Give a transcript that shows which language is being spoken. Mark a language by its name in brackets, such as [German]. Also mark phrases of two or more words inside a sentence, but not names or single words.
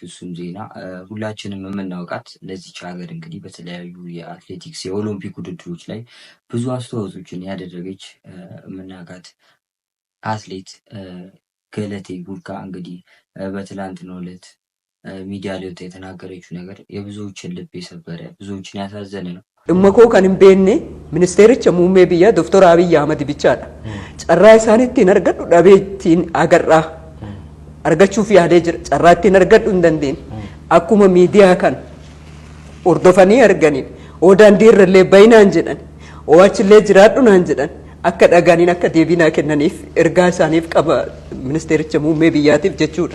[Amharic] እሱም ዜና ሁላችንም የምናውቃት ለዚች ሀገር እንግዲህ በተለያዩ የአትሌቲክስ የኦሎምፒክ ውድድሮች ላይ ብዙ አስተዋጽኦችን ያደረገች የምናውቃት አትሌት ገለቴ ቡርቃ እንግዲህ በትላንትናው ዕለት ሚዲያ ላይ ወጥታ የተናገረችው ነገር የብዙዎችን ልብ የሰበረ ብዙዎችን ያሳዘነ ነው። [Oromo] Dhimma kan hin beekne ministeericha muummee biyyaa Dr. Abiy Ahmed bichaadha. Carraa isaaniitiin argadhu dhabee ittiin agarraa argachuuf yaadee jira. Carraa ittiin argadhu hin dandeenye. Akkuma miidiyaa kan hordofanii arganiin daandii irrallee bayinaan jedhan achillee jiraadhu naan jedhan akka dhagaaniin akka deebinaa kennaniif ergaa isaaniif qaba ministeericha muummee biyyaatiif jechuudha.